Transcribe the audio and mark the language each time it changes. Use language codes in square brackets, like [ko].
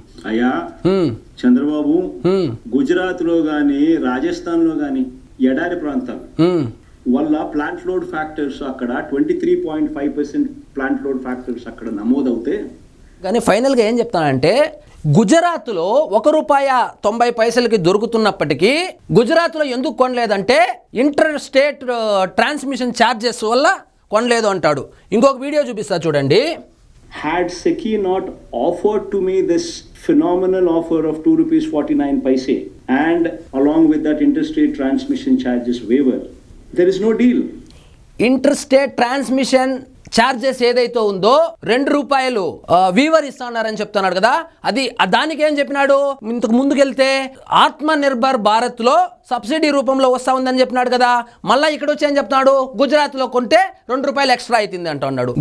[te] అయ్యా చంద్రబాబు, గుజరాత్ లో గాని రాజస్థాన్ లో గాని ఎడారి ప్రాంతాలు వల్ల ప్లాంట్ లోడ్ ఫ్యాక్టర్స్ అక్కడ 23.5% ప్లాంట్ లోడ్ ఫ్యాక్టర్స్ అక్కడ నమోదవుతే, కానీ ఫైనల్గా ఏం చెప్తానంటే, గుజరాత్లో ₹1.90 దొరుకుతున్నప్పటికీ గుజరాత్లో ఎందుకు కొనలేదంటే ఇంటర్ స్టేట్ ట్రాన్స్మిషన్ ఛార్జెస్ వల్ల కొనలేదు అంటాడు. ఇంకొక వీడియో చూపిస్తా చూడండి. [en] Had SECI not offered to me this phenomenal offer of ₹2.49 and along with that interstate transmission charges waiver, there is no deal. [te] Interstate transmission charges ఏదైతే ఉందో ₹2 వీవర్ ఇస్తున్నారని చెప్తున్నాడు కదా, అది దానికి ఏం చెప్పినాడు? ఇంతకు ముందుకెళ్తే ఆత్మ నిర్భర్ భారత్ లో సబ్సిడీ రూపంలో వస్తా ఉందని చెప్పినాడు కదా. మళ్ళీ ఇక్కడ వచ్చి ఏం చెప్తున్నాడు? గుజరాత్ లో కొంటే ₹2 ఎక్స్ట్రా అవుతుంది అంటున్నాడు.